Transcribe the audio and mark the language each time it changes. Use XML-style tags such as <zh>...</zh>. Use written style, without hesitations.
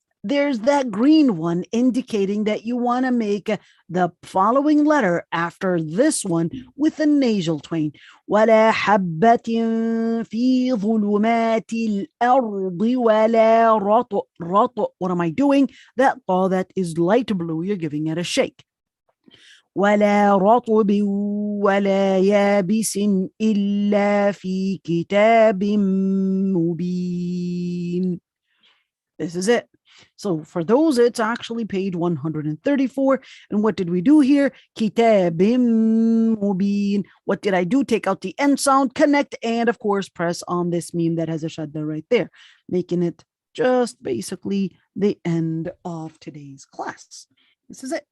<en>There's that green one indicating that you want to make the following letter after this one with a nasal twang.</en> <ar>ولا حبة في ظلمات الأرض ولا رطب.</ar> <en>What am I doing? That ball that is light blue, you're giving it a shake.</en> <ar>ولا رطب ولا يابس إلا في كتاب مبين.</ar> <en>This is it. So for those, it's actually page 134. And what did we do here?</en> <ar>كتاب مبين.</ar> <en>What did I do? Take out the N sound, connect, and of course, press on this meme that has a shadda right there, making it just basically the end of today's class. This is it.</en>